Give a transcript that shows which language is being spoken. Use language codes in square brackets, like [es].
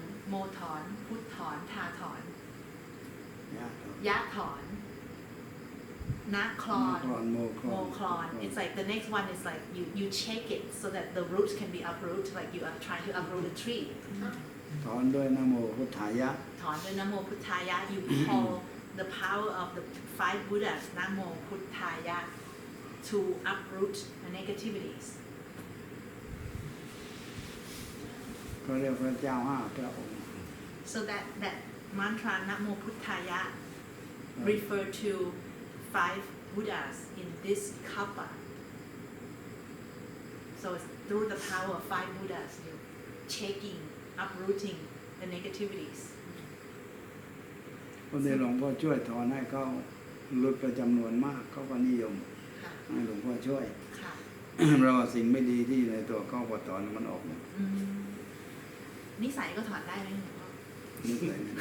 [th] โมถอนพุทถอนทาถอนยะถอนนะคลอนโมคลอน [en] it's like the next one is like you shake it so that the roots can be uprooted like you are trying to uproot a tree [th] ถอนด้วยนะโมพุทธายะ ถอนด้วยนะโมพุทธายะ [en] you call the power of the 5 Buddhas นะโมพุทธายะ to uproot the negativities [th] ก็เรียกพระเจ้า5พระองค์ [en] So that mantra Namo Puttaya refer to 5 Buddhas in this kappa. So it's through the power of 5 Buddhas, you're shaking, uprooting the negativities. [th] คนที่หลวงพ่อช่วยถอนให้เขาลดไปจำนวนมากเขาก็นิยมให้หลวงพ่อช่วยเราสิ่งไม่ดีที่ในตัวเขาพอถอนมันออกหมด นิสัยก็ถอนได้ไหมหลวงพ่อ นิสัย